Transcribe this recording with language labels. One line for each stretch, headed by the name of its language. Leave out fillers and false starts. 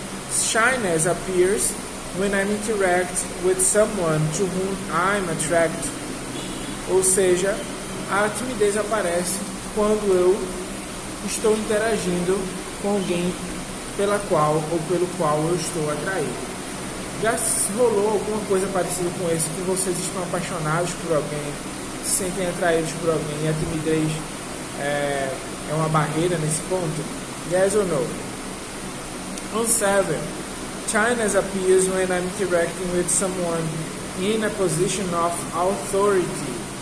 English: Shyness appears when I interact with someone to whom I'm attracted.
Portuguese: Ou seja, a timidez aparece quando eu estou interagindo com alguém pela qual ou pelo qual eu estou atraído. Já rolou alguma coisa parecida com isso, que vocês estão apaixonados por alguém, se sentem atraídos por alguém e a timidez é uma barreira nesse ponto?
English: Yes or no? 7. Shyness appears when I'm interacting with someone in a position of authority.